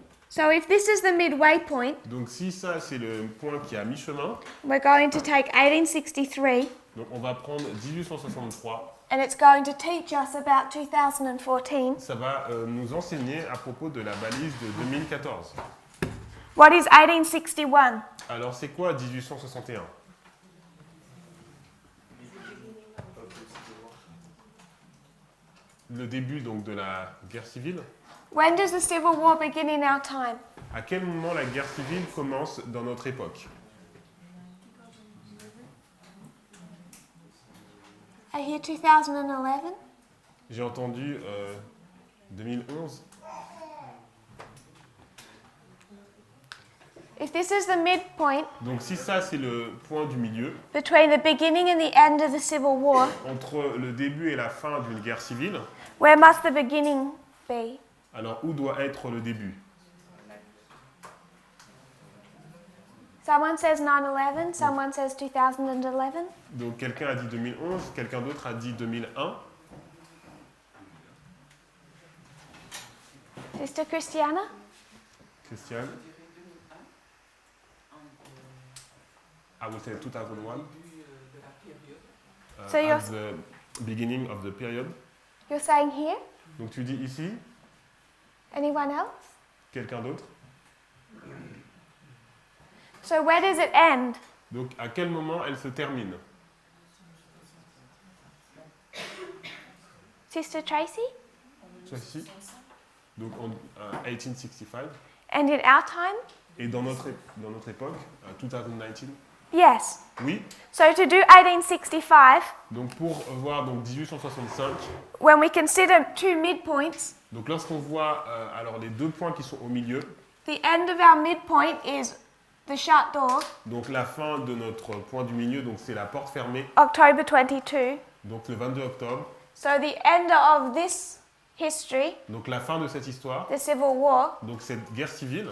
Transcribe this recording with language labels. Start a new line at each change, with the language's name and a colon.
English: So if this is the midway point,
French: Donc si ça c'est le point qui est à mi-chemin,
English: we're going to take 1863
French: donc on va prendre 1863.
English: and it's going to teach us about 2014.
French: Ça va nous enseigner à propos de la balise de 2014.
English: What is 1861?
French: Alors c'est quoi 1861? Le début donc de la guerre civile.
English: When does the Civil War begin in our time?
French: À quel moment la guerre civile commence dans notre époque?
English: I hear 2011.
French: J'ai entendu 2011.
English: If this is the midpoint
French: Donc si ça c'est le point du milieu,
English: between the beginning and the end of the Civil War,
French: entre le début et la fin d'une guerre civile,
English: where must the beginning be?
French: alors où doit être le début?
English: Someone says 9/11, someone says 2011.
French: Donc quelqu'un a dit 2011, quelqu'un d'autre a dit 2001.
English: Sister Christiana?
French: Christiane?
English: I would say 2001. So you're- As the beginning of the period. You're saying here?
French: Donc tu dis ici,
English: Anyone else?
French: quelqu'un d'autre.
English: So where does it end?
French: Donc à quel moment elle se termine?
English: Sister Tracy?
French: Soit ici. Donc en 1865.
English: And in our time?
French: Et dans notre époque, 2019.
English: Yes.
French: Oui.
English: So to do 1865,
French: Donc pour voir donc 1865,
English: when we consider two midpoints,
French: donc lorsqu'on voit alors les deux points qui sont au milieu,
English: the end of our midpoint is the shut door,
French: donc la fin de notre point du milieu, donc c'est la porte fermée,
English: October 22.
French: donc le 22 octobre.
English: So the end of this history,
French: Donc la fin de cette histoire,
English: the Civil War,
French: donc cette guerre civile,